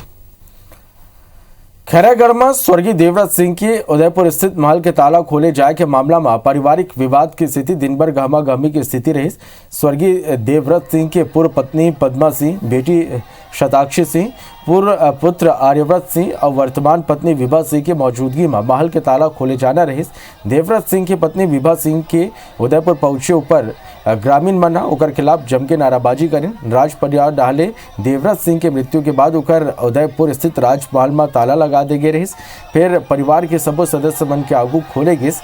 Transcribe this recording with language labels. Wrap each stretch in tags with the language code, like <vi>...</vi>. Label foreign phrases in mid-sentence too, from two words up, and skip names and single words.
<hne>खैरागढ़ में स्वर्गीय देवव्रत सिंह के उदयपुर स्थित महल के ताला खोले जाए के मामला में पारिवारिक विवाद की स्थिति दिन भर गहमा गहमी की स्थिति रही। स्वर्गीय देवव्रत सिंह के पूर्व पत्नी पद्मा सिंह, बेटी शताक्षी सिंह, पूर्व पुत्र आर्यव्रत सिंह और वर्तमान पत्नी विभा सिंह की मौजूदगी में महल के ताला खोले जाना रही। देवव्रत सिंह की पत्नी विभा सिंह के उदयपुर पहुंचे ऊपर ग्रामीण मन ओकर खिलाफ जम के नाराबाजी करें। राज परिवार डाले देवव्रत सिंह के मृत्यु के बाद ओकर उदयपुर स्थित राजमहल में ताला लगा दे गए रहिस। फिर परिवार के सबो सदस्य मन के आगू खोले गिस।</hne>